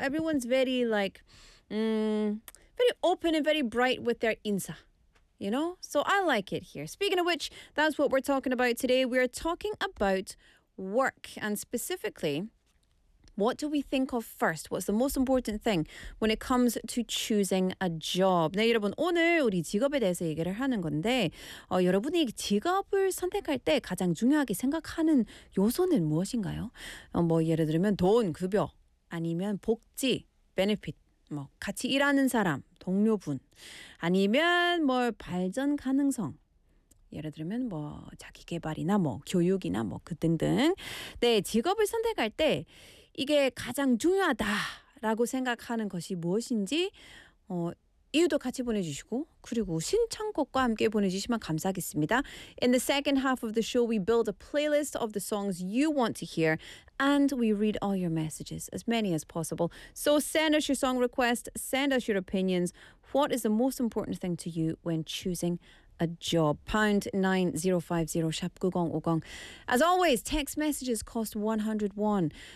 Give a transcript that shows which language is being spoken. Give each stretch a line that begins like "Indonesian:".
English: Everyone's very, like, very open and very bright with their 인사, you know? So I like it here. Speaking of which, that's what we're talking about today. We're talking about work, and specifically, what do we think of first? What's the most important thing when it comes to choosing a job?
Korean: 네, 여러분, 오늘 우리 직업에 대해서 얘기를 하는 건데 여러분이 직업을 선택할 때 가장 중요하게 생각하는 요소는 무엇인가요? 뭐 예를 들면 돈, 급여, 아니면 복지, benefit, 뭐 같이 일하는 사람, 동료분, 아니면 뭐 발전 가능성, 예를 들면 뭐 자기 개발이나 뭐 교육이나 뭐 그 등등. 네, 직업을 선택할 때 이게 가장 중요하다라고 생각하는 것이 무엇인지 이유도 같이 보내주시고 그리고 신청곡과 함께 보내주시면 감사하겠습니다.
English: In the second half of the show, we build a playlist of the songs you want to hear and we read all your messages, as many as possible. So send us your song request, send us your opinions. What is the most important thing to you when choosing a job? #9050 sharp 9050. As always, text messages cost 100 won.